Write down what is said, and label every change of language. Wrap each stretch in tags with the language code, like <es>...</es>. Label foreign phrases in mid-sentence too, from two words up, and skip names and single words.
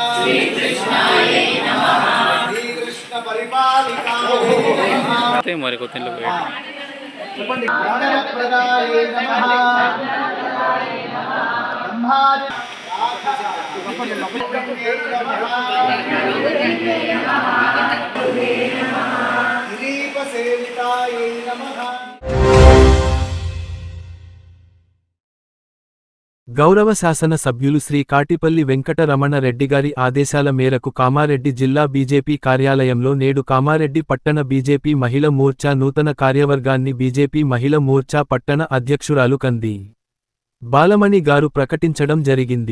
<sa>श्रीकृष्ण परिपालिकाय नमः ज्ञानप्रदाय नमः ब्रह्मादि दिलीपसेविताय नमः।</sa> <te>గౌరవ శాసన సభ్యులు శ్రీ కాటిపల్లి వెంకటరమణ రెడ్డిగారి ఆదేశాల మేరకు కామారెడ్డి జిల్లా బీజేపీ కార్యాలయంలో నేడు కామారెడ్డి పట్టణ బీజేపీ మహిళ మోర్చా నూతన కార్యవర్గాన్ని బీజేపీ మహిళ మోర్చా పట్టణ అధ్యక్షురాలు కంది బాలమణి గారు ప్రకటించడం జరిగింది.</te>